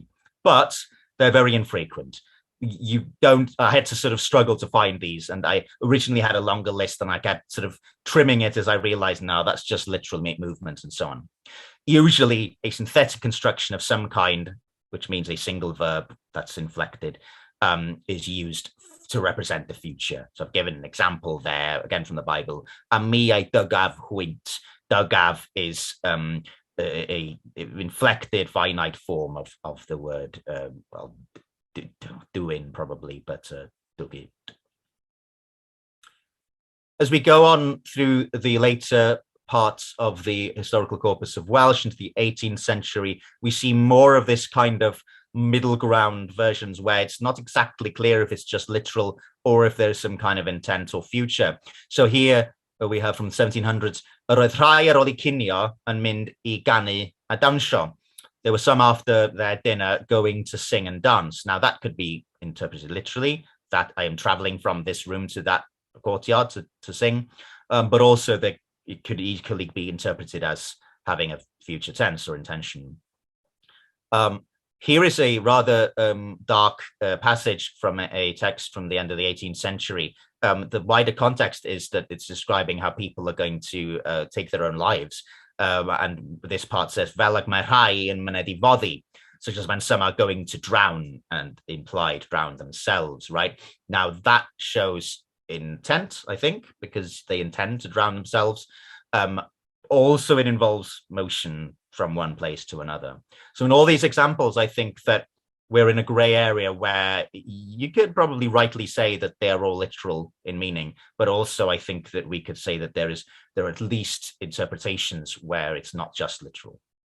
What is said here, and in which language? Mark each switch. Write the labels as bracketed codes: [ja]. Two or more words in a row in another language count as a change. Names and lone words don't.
[en] But they're very infrequent. I had to sort of struggle to find these, and I originally had a longer list, and I kept sort of trimming it as I realized, now that's just literal movement and so on. Usually a synthetic construction of some kind, which means a single verb that's inflected, is used to represent the future. So I've given an example there, again from the Bible. [cy] A mi ei dygaf hwynt. [en] Dygaf is a inflected finite form of the word, well, doing probably, but do it. As we go on through the later parts of the historical corpus of Welsh into the 18th century, we see more of this kind of middle ground versions where it's not exactly clear if it's just literal or if there's some kind of intent or future. So here we have from the 1700s, [cy] yr oedd rhai ar ôl I cinio yn mynd I ganu a dawnsio. [en] There were some after their dinner going to sing and dance. Now that could be interpreted literally, that I am traveling from this room to that courtyard to sing, but also that it could equally be interpreted as having a future tense or intention. Here is a rather dark passage from a text from the end of the 18th century. The wider context is that it's describing how people are going to take their own lives. And this part says, [cy] fel ag mae rhai yn myned I foddi, [en] such as when some are going to drown, and implied drown themselves, right? Now that shows intent, I think, because they intend to drown themselves. Also, it involves motion from one place to another. So in all these examples, I think that we're in a gray area where you could probably rightly say that they're all literal in meaning, but also I think that we could say that there are at least interpretations where it's not just literal.